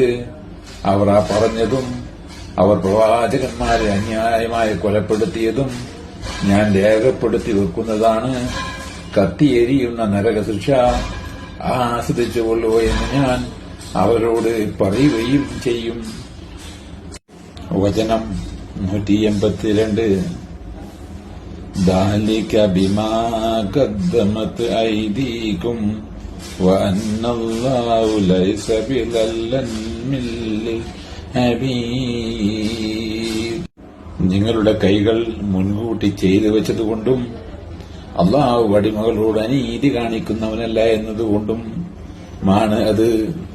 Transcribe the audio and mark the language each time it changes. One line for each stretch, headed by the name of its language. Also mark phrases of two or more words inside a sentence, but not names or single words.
Malayalam: അവർ ആ പറഞ്ഞതും അവർ പ്രവാചകന്മാരെ അന്യായമായി കൊലപ്പെടുത്തിയതും ഞാൻ രേഖപ്പെടുത്തി വെക്കുന്നതാണ്. കത്തിയെരിയുന്ന നരകശിക്ഷ ആസ്വദിച്ചുകൊള്ളൂ എന്ന് ഞാൻ അവരോട് പറയുകയും ചെയ്യും. വചനം 182.
Arabic: ذَلِكَ بِمَا قَدَّمَتْ أَيْدِيكُمْ وَأَنَّ اللَّهَ لَيْسَ بِظَلَّامٍ لِلْعَبِيدِ.
Malayalam: നിങ്ങളുടെ കൈകൾ മുൻകൂട്ടി ചെയ്തു വെച്ചതുകൊണ്ടും അള്ളാഹു അടിമകളോട് അനീതി കാണിക്കുന്നവനല്ല എന്നതുകൊണ്ടും ആണ് അത്.